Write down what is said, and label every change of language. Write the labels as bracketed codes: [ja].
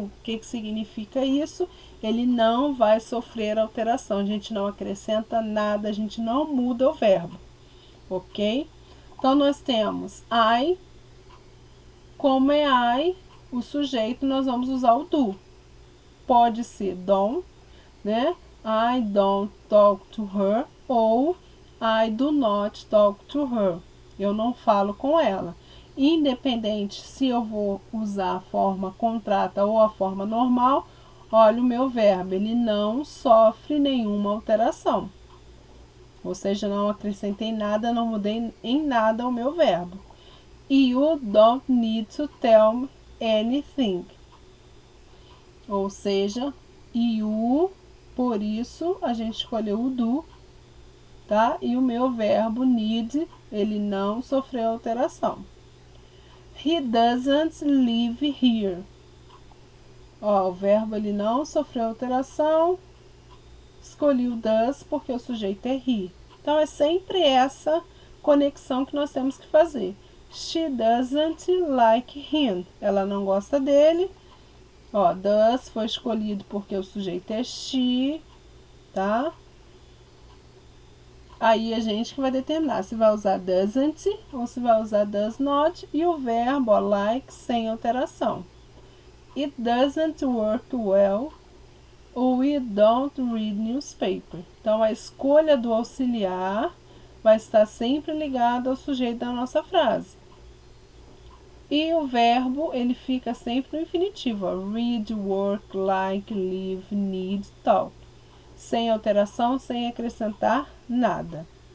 [pt] O que significa isso? Ele não vai sofrer alteração, a gente não acrescenta nada, a gente não muda o verbo, ok? Então, nós temos I, como é I, o sujeito, nós vamos usar o do. Pode ser don't, né? [en] I don't talk to her ou I do not talk to her. [pt] Eu não falo com ela. Independente se eu vou usar a forma contrata ou a forma normal, olha o meu verbo, ele não sofre nenhuma alteração. ou seja, não acrescentei nada, não mudei em nada o meu verbo. [en] You don't need to tell me anything. [pt] Ou seja, you, por isso a gente escolheu o do, tá? E o meu verbo need, ele não sofreu alteração. [en] He doesn't live here. [pt] Ó, o verbo ele não sofreu alteração. Escolhi o does porque o sujeito é he. Então é sempre essa conexão que nós temos que fazer. [en] She doesn't like him. [pt] Ela não gosta dele. Ó, does foi escolhido porque o sujeito é she, tá? Aí a gente que vai determinar se vai usar doesn't ou se vai usar does not, e o verbo ó, like sem alteração. [en] It doesn't work well ou we don't read newspaper. [pt] Então a escolha do auxiliar vai estar sempre ligada ao sujeito da nossa frase. E o verbo ele fica sempre no infinitivo, ó, read, work, like, live, need, talk. Sem alteração, sem acrescentar nada.